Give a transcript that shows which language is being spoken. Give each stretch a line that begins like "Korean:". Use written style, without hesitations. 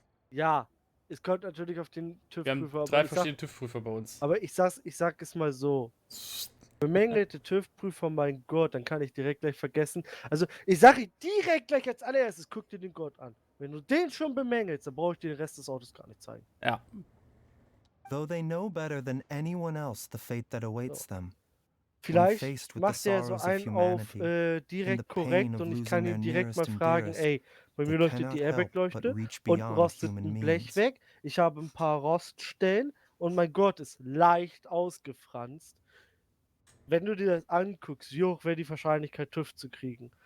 German: Ja, es kommt natürlich auf den TÜV-Prüfer. Wir haben 3 verschiedene TÜV-Prüfer bei uns. Aber ich sag es mal so. Bemängelt der TÜV-Prüfer meinen Gurt, dann kann ich direkt gleich vergessen. Also, ich sage direkt gleich als allererstes, guck dir den Gurt an. Wenn du den schon bemängelst, dann brauche ich dir den Rest des Autos gar nicht zeigen. Ja.
English: Though they know better than anyone else the fate that awaits them.
German: Vielleicht macht er so einen auf direkt korrekt und ich kann ihn direkt mal fragen, ey, bei mir leuchtet die Airbag-Leuchte, unten rostet ein Blech weg, ich habe ein paar Roststellen und mein Gurt ist leicht ausgefranst. Wenn du dir das anguckst, wie hoch wäre die Wahrscheinlichkeit, TÜV zu kriegen?